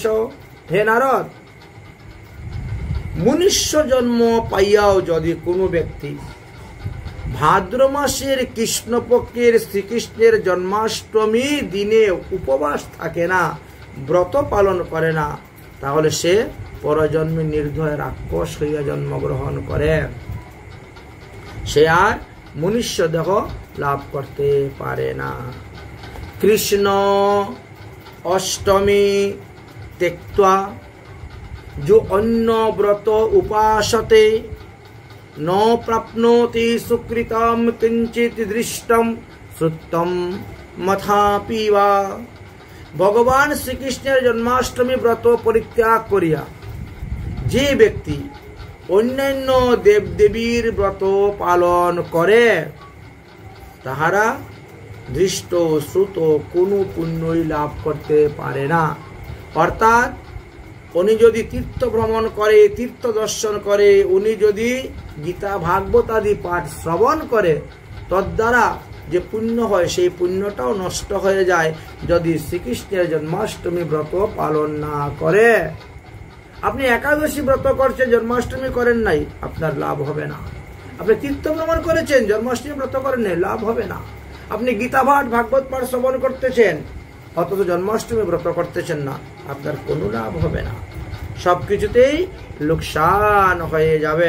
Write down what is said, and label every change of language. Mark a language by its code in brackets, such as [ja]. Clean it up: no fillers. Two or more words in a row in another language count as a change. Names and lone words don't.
[bn] হে নারদ, মনুষ্য জন্ম পাইয়াও যদি কোনো ব্যক্তি ভাদ্র মাসের কৃষ্ণপক্ষের শ্রীকৃষ্ণের জন্মাষ্টমী দিনে উপবাস থাকে না, ব্রত পালন করে না, তাহলে সে পরজন্মে নির্দয় রাক্ষস হইয়া জন্মগ্রহণ করে, সে আর মনুষ্য দেহ লাভ করতে পারে না। কৃষ্ণ অষ্টমী [sa] त्यक्त्वा जो अन्य व्रत उपासते न प्राप्नोति सुकृतं किंचित दृष्टम श्रुतम मथापि वा। [bn] ভগবান শ্রীকৃষ্ণের জন্মাষ্টমী ব্রত পরিত্যাগ করিয়া যে ব্যক্তি অন্যান্য দেব দেবীর ব্রত পালন করে তাহারা দৃষ্ট শ্রুত কোনো পুণ্যই লাভ করতে পারে না। অর্থাৎ উনি যদি তীর্থ ভ্রমণ করে, তীর্থ দর্শন করে, উনি যদি গীতা ভাগবত আদি পাঠ শ্রবণ করে, তদ্বারা যে পুণ্য হয় সেই পুণ্যটাও নষ্ট হয়ে যায় যদি শ্রীকৃষ্ণের জন্মাষ্টমী ব্রত পালন না করে। আপনি একাদশী ব্রত করছেন, জন্মাষ্টমী করেন নাই, আপনার লাভ হবে না। আপনি তীর্থ ভ্রমণ করেছেন, জন্মাষ্টমী ব্রত করেন নাই, লাভ হবে না। আপনি গীতা পাঠ ভাগবত পাঠ শ্রবণ করতেছেন অথচ জন্মাষ্টমী ব্রত করতেছেন না, আপনার কোনো লাভ হবে না, সবকিছুতেই লোকসান হয়ে যাবে।